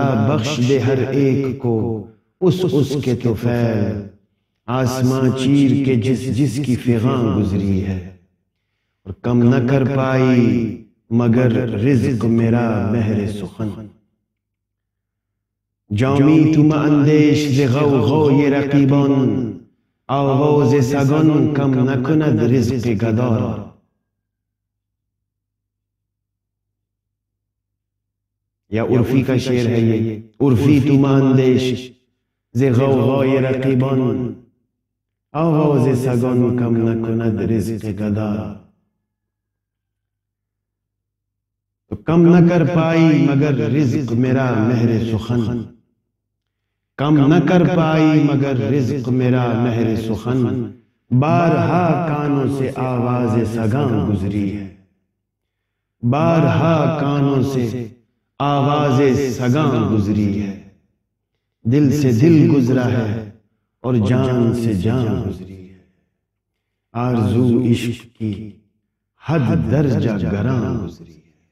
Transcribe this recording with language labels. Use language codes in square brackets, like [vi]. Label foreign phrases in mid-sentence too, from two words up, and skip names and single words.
[ur] بخش دے ہر ایک کو اس کے طفیل، آسماں چیر کے جس کی فغاں گزری ہے، اور کم نہ کر پائی مگر رزق میرا مہر سخن، جامی [fa] تم اندیش ز غوغای رقیبان، آواز سگان کم نکند رزق گدا را۔ [ur] یا عرفی کا شعر ہے یہ، [fa] عرفی تم اندیش ز غوغای رقیبان، آواز سگان کم نکند رزق گدا را۔ [ur] تو کم نہ کر پائی مگر رزق میرا مہر سخن، کم نہ کر پائی مگر رزق میرا مہر سخن، بارہا کانوں سے آواز سگاں گزری ہے، بارہا کانوں سے آواز سگاں گزری ہے، دل سے دل گزرا ہے اور جان سے جان گزری ہے، آرزو عشق کی حد درجہ گراں گزری ہے۔